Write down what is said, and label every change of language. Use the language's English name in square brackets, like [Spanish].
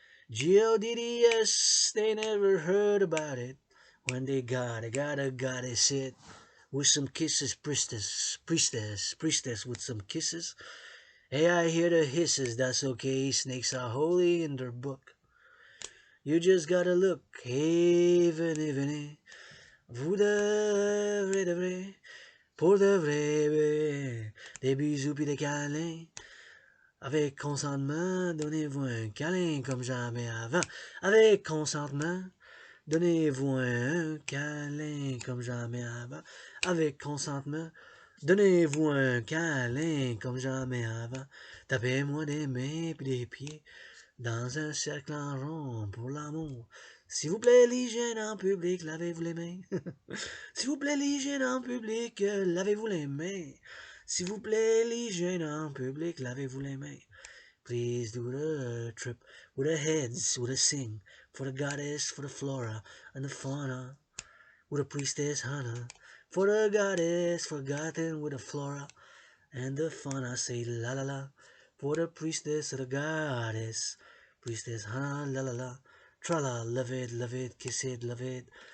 [English] GODDS, they never heard about it. When they gotta goddess it. With some kisses, priestess with some kisses. Hey, I hear the hisses, that's okay, snakes are holy in their book. You just gotta look, hey, [French] venez, vous devrez, pour de vrai, des bisous pis des câlins. Avec consentement, donnez-vous un câlin comme jamais avant. Avec consentement, donnez-vous un câlin comme jamais avant. Avec consentement, donnez-vous un câlin comme jamais avant. Tapez-moi des mains pis des pieds. Dans un cercle en rond pour l'amour. S'il vous plaît, l'hygiène en public, lavez-vous les mains. S'il vous plaît, l'hygiène en public, lavez-vous les mains. S'il vous plaît, l'hygiène en public, lavez-vous les mains. [English] Please do the trip with the heads, with a sing, for the goddess, for the flora and the fauna, with the priestess Hannah, for the goddess forgotten with the flora and the fauna, say la la la. For the priestess of the goddess, priestess Hannah, la la la, tra-la, love it, kiss it, love it.